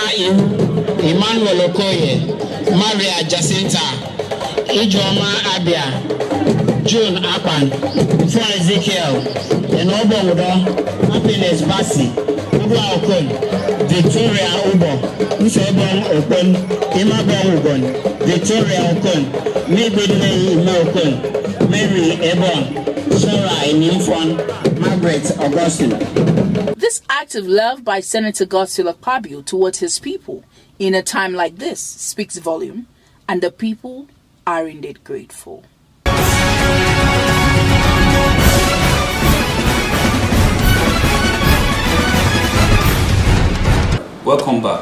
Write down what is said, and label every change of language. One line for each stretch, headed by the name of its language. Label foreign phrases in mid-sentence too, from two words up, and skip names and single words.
English: Ihu, Emmanuel Okoye, Maria Jacinta, Ijoma Abia, June Apan, Mfon Ezekiel, Enobo Udo, Happiness Basi, Ubwa Okon, Victoria Ubo, Nsebon Okon, Imabon Ubon, Victoria Okon, Mebedwe Ime Okon, Mary Ebon, Sarah Enimfon, Margaret Augustine. This act of love by Senator Godswill Akpabio towards his people in a time like this speaks volume, and the people are indeed grateful. Welcome back.